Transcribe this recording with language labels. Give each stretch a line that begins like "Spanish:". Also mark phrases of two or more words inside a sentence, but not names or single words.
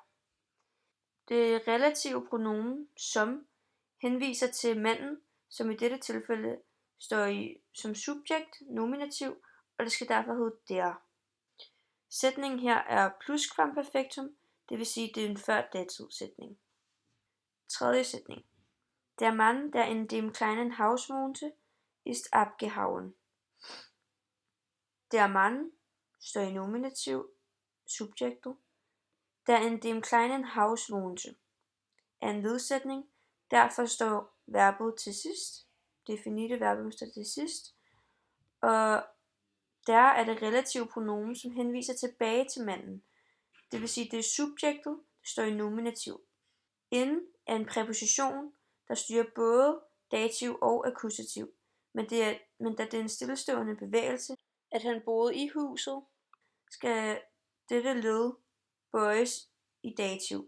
Danish: Det relative pronomen som henviser til manden, som i dette tilfælde står som subjekt, nominativ, og det skal derfor hedde der. Sætningen her er pluskvamperfektum, det vil sige, det er en før datidssætning. Tredje sætning.
German: Der Mann, der in dem kleinen Haus wohnte, ist abgehauen. Der Mann
Danish: står i nominativ, subjektet.
German: Der in dem kleinen Haus wohnte
Danish: er en ledsætning, derfor står verbet til sidst. Det finite verbum står til sidst. Og der er det relative pronomen, som henviser tilbage til manden. Det vil sige, det er subjektet, der står i nominativ. In er en præposition, der styrer både dativ og akkusativ, men da det er en stillestående bevægelse, at han boede i huset, skal dette led bøjes i dativ.